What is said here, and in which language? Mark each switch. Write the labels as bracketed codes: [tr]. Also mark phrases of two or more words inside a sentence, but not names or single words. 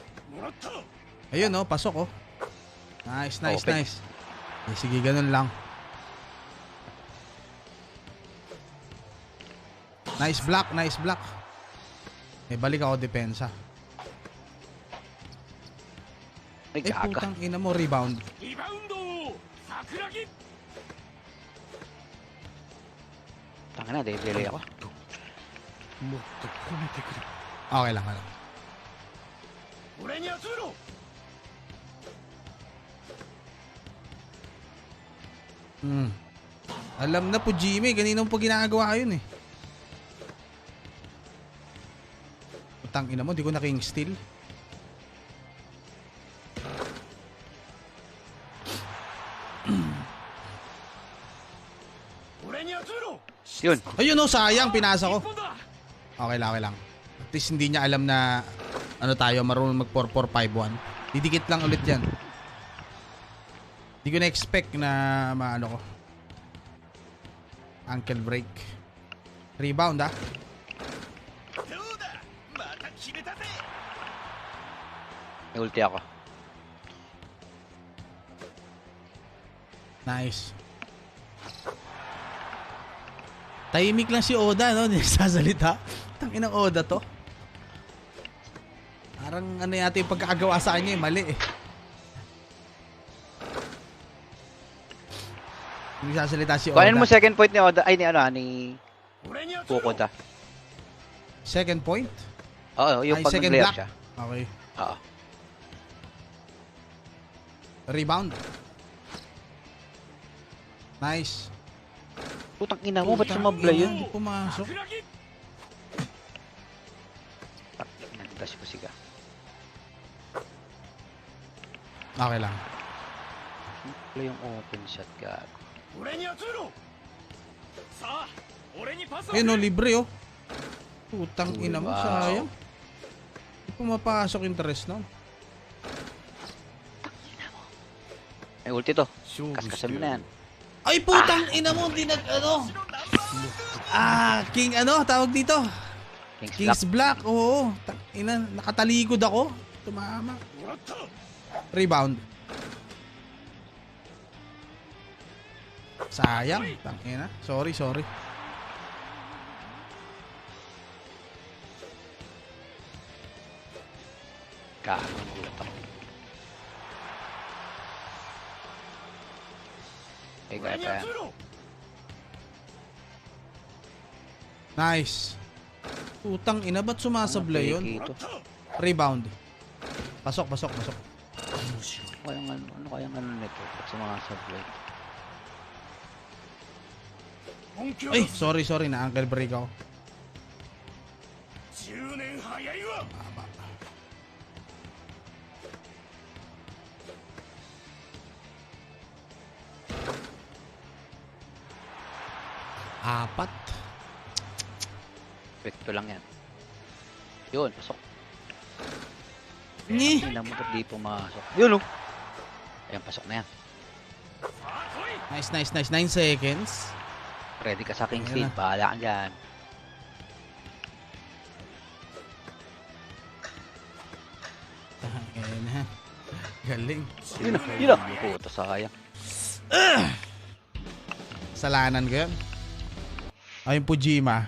[ja] もらった。 [tl] Ayun, oh, pasok, oh. Nice, nice, Open. nice. Eh, sige, ganun lang. [en] Nice block, nice block. [tl] Eh, balik ako depensa. Ay, Eh, gaga. putang ina mo, rebound. [ja] リバウンド桜木。 [tl] Tanga na, delay ako. [ja] もっと褒めてくれ。 [tl] Okay lang, ano. [ja] 俺に集めろ。 [tl] Alam na po, Jimmy. Ganina mo pa ginagawa yun, eh. Putang ina mo, di ko na king steal. [ja] 俺に集めろ。 [tl] Yun. Ayun, oh, sayang. Pinasa ko. [ja] 日本だ。 [tl] Okay lang, okay lang. At least hindi niya alam na ano tayo, marunong mag 4-4-5-1. Didikit lang ulit yan. Hindi ko na-expect na maano ko. [en] Ankle break. Rebound, [tl] ah. [ja] どうだ。また決めたぜ。 [tl] May ulti ako. Nice. Tahimik lang si Oda, no? Hindi sasalita. Tanginang Oda to. Parang ano yata yung pagkakagawa sa kanya, mali eh. Hindi sasalita si Oda. Kuhanin mo second point ni Oda. Ay, ni ano, ni [ja] 俺に集めろ。 [tl] Fukuda. [en] Second point? [tl] Oo, yung Ay, pag second nag-layup block. siya. Okay. Oo. [en] Rebound. Nice. [tl] Putang ina mo, ba't sumabla yun? Hindi pumasok. [ja] 桜木。 [tl] Nag-dash ko siga. Okay lang. Wala yung open shot, gago. [ja] 俺に集めろ。さあ、俺にパスを。 [tl] Ayun, no, libre, oh. Putang Uy, ina mo, wow. sayang. Hindi pumapasok yung tres, no? May ulti to. Kaskasan mo na yan. Ay, putang ina mo, hindi ano. King ano, tawag dito. [en] King's Block. [tl] King's Black, oo. Ina, nakatalikod ako. Tumama. [ja] もらった。 [tl] Rebound. Sayang. Tangina. Sorry, sorry. Gago, gulat ako. Eh, [ja] 俺 [tl] kaya [ja] に [tl] pa [ja] 集 [tl] yan. [ja] めろ。 [tl] Nice. Putang ina, ba't sumasablay yun? Dito. Rebound. Pasok, pasok, pasok. Ano kayang ano nito? Ba't sumasablay? [ja] 本気を [tl] Ay, sorry, sorry. Na- [en] ankle break [tl] ako. [ja] 10 年早いわ。 [tl] Apat. Pekto lang yan. Yun, pasok. Ni. Hindi na mo ba't di pumasok. Yun, oh. Ayan, pasok na yan. [ja] さあ来い。 [tl] Nice, nice, nice. 9 seconds. Ready ka sa King's Ayan Field. Bahala ka dyan. Ayan na. Galing. Yun, yun. Puto, sayang. Salanan ko yun. Ay, yung Pujima.